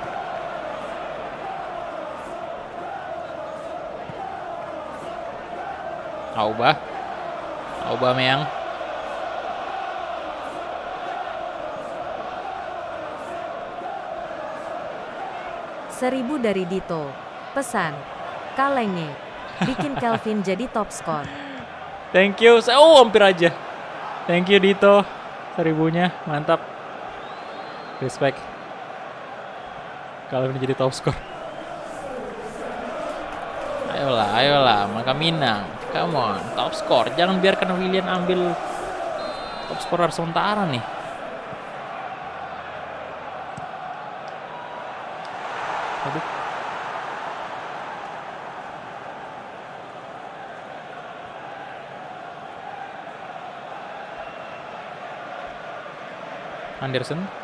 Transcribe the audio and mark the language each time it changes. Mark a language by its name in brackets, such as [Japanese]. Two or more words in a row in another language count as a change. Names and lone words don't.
[Indonesian] Aubameyang. Seribu dari Dito. Pesan. Kalenge. Bikin Calvin jadi top skor. [English] Thank you. [Indonesian] Oh, hampir aja. [English] Thank you Dito. [Indonesian] 1000-nya, mantap. Respect. Calvin jadi top skor. Ayolah, Makaminang. [English] Come on, top skor. [Indonesian] Jangan biarkan Willian ambil [English] top scorer [Indonesian] sementara nih. Aduh. Anderson.